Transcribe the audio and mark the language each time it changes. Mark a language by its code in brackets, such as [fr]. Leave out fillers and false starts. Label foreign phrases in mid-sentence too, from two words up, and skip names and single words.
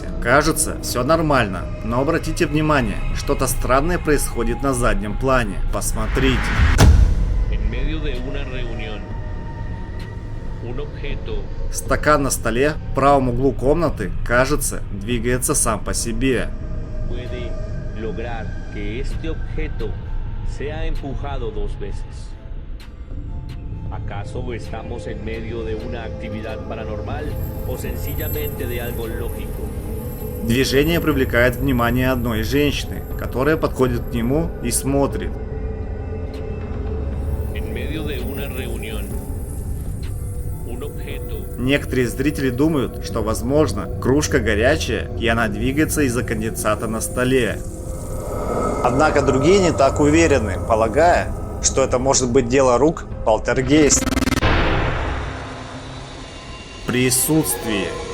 [ru] Кажется, все нормально, но обратите внимание, что-то странное происходит на заднем плане. Посмотрите. Стакан на столе в правом углу комнаты, кажется, двигается сам по себе. [es] ¿Acaso estamos en medio de una actividad paranormal o sencillamente de algo lógico? [ru] Движение привлекает внимание одной женщины, которая подходит к нему и смотрит. [es] En medio de una reunión, un objeto. [ru] Некоторые зрители думают, что, возможно, кружка горячая, и она двигается из-за конденсата на столе. Однако другие не так уверены, полагая, что это может быть дело рук полтергейста. Присутствие.